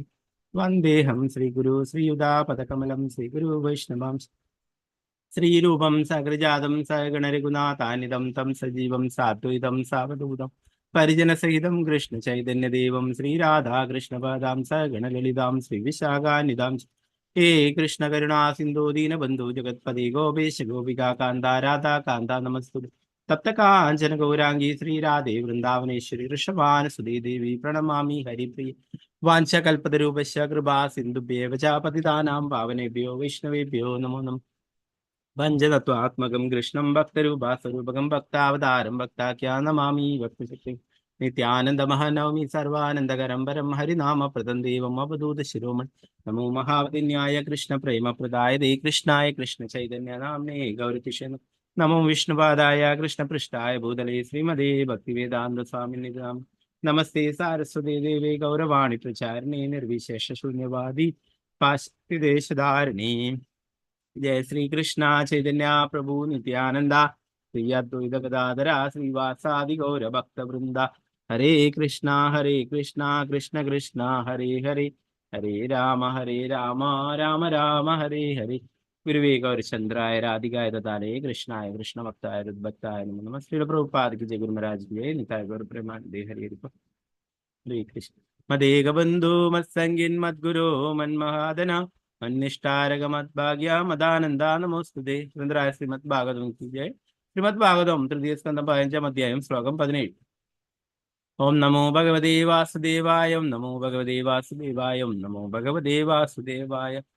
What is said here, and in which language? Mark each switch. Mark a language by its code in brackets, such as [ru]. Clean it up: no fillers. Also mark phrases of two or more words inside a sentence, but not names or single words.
[sa] വന്ദേഹം ശ്രീഗുരു ശ്രീയുതാപദകമലം ശ്രീഗുരു വൈഷ്ണവം ശ്രീരൂപം സകൃജാതം സഗണരഘുനാഥാനിതം തം സജീവം സാത്വൈതം സാവധൂതം പരിജനസഹിതം കൃഷ്ണ ചൈതന്യദേവം ശ്രീരാധാകൃഷ്ണപാദാം സഗണലളിതാം ശ്രീവിശാഖാനിതാം. ഹേ കൃഷ്ണ കരുണാ സിന്ധോ ദീനബന്ധു ജഗത്പതി ഗോപേശ ഗോപികാ കാന്ത രാധാ കാന്ത നമസ്തുതേ. തപ്ത കാഞ്ചന ഗൗരാംഗി ശ്രീരാധേ വൃന്ദാവനേശ്വരി ഋഷഭാനുസുതേ ദേവി പ്രണമാമി ഹരിപ്രിയ. വാഞ്ചകൽപതരൂപശ്യ കൃപാ സിന്ധുഭ്യേവ ച പതിതാനാം പാവനേഭ്യോ വൈഷ്ണവേഭ്യോ നമോ നമഃ. പഞ്ചതത്വാത്മകം കൃഷ്ണം ഭക്തരൂപാസ്വരൂപകം ഭക്താവതാരം ഭക്താഖ്യാ നമാമി ഭക്തശക്തി. നിത്യാനന്ദമഹനവമി സർവാനന്ദകരം പരം ഹരിനാമപ്രദം ദേവം അവധൂത ശിരോമണി. നമോ മഹാവതിന്യായ കൃഷ്ണ പ്രേമപ്രദായ ദേ കൃഷ്ണായ കൃഷ്ണ ചൈതന്യ നാമ്നേ ഗൗരതിഷേ. നമോ വിഷ്ണുപാദായ കൃഷ്ണപൃഷ്ഠായ ഭൂതലേ ശ്രീമതേ ഭക്തിവേദാന്ത സ്വാമിനി. നമസ്തേ സാരസ്വതേ ദേവേ ഗൗരവാണി പ്രചാരിണേ നിർവിശേഷ ശൂന്യവാദി പാശ്ചാത്യദേശധാരിണി. जय श्री कृष्णा चैतन्य प्रभु नित्यानंद श्री अद्वैत गदाधर श्रीवासादि गौर भक्त वृंदा. हरे कृष्णा कृष्ण कृष्ण हरे हरे, हरे राम राम राम हरे हरे. गुरुवे गौरचंद्राय राधिकाय दत्ताय कृष्णाय कृष्ण भक्ताय भक्ताय नमो नमः. [hi] श्रील प्रभुपाद की जय. गुरु महाराज की जय. [bn] निताय गौर प्रेमानंदे. हरे हरे कृष्ण. [sa] मदेग बंधु मत्संगिन मद्गुरो मन्महादना मन्निष्ठारग मद्भाग्य मदानंदा नमोस्तुते. [hi] सुंदराय श्रीमद् भागवतम की जय. [sa] श्रीमद् भागवतम तृतीय स्कंद 15 अध्यायम श्लोकम 17. ओम नमो भगवते वासुदेवाय, ओम नमो भगवते वासुदेवाय, ओम नमो भगवते वासुदेवाय.